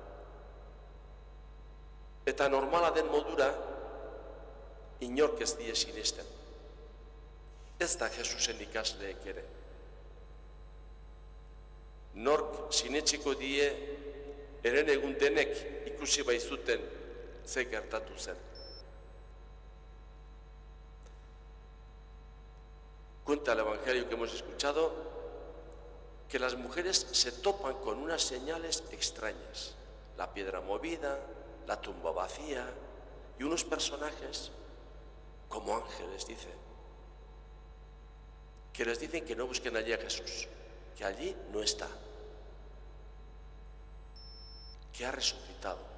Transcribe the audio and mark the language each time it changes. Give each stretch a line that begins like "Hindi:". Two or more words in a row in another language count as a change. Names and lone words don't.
Basque: Eta normala den modura, inork ez die sinesten. Ez da Jesusen ikasleek ere. Nork sinetsiko die, eren egun denek ikusi baizuten ze gertatu zen.
Spanish: Cuenta el Evangelio que hemos escuchado que las mujeres se topan con unas señales extrañas. La piedra movida, la tumba vacía y unos personajes como ángeles, dice, que les dicen que no busquen allí a Jesús, que allí no está, que ha resucitado.